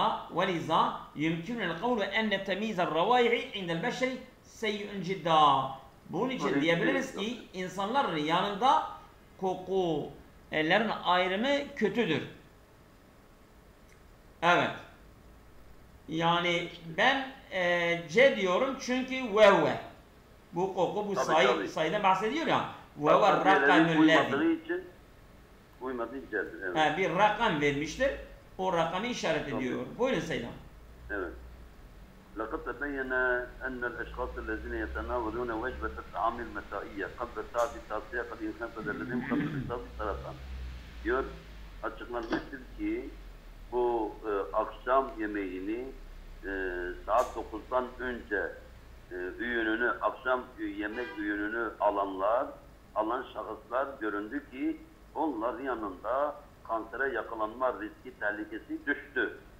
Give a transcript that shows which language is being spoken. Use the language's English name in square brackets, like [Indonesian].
[Arabic] ولذا يمكن القول أن تمييز الروائح عند البشر سيء جدا. [Turkish] Bunun için diyebiliriz ki insanların yanında kokuların ayrımı kötüdür. Evet. Yani ben C diyorum çünkü ve. Bu koku bu sayıdan bahsediyor ya. [Arabic] Ve rakamul lezi. [Turkish] Uymadığı için evet. Bir rakam vermiştir. O rakamı işaret ediyor. Buyurun Seydam. Evet. [Arabic] لقد تبين أن الأشخاص الذين يتناولون وجبة الطعام المسائية قبل الساعة التاسعة قد ينخفض لديهم خطر إصابة السرطان. [Turkish] Diyor, açıklanmıştır ki bu akşam yemeğini saat 9'dan önce akşam yemek öğününü alan şahıslar göründü ki onların yanında kansere yakalanma riski tehlikesi düştü.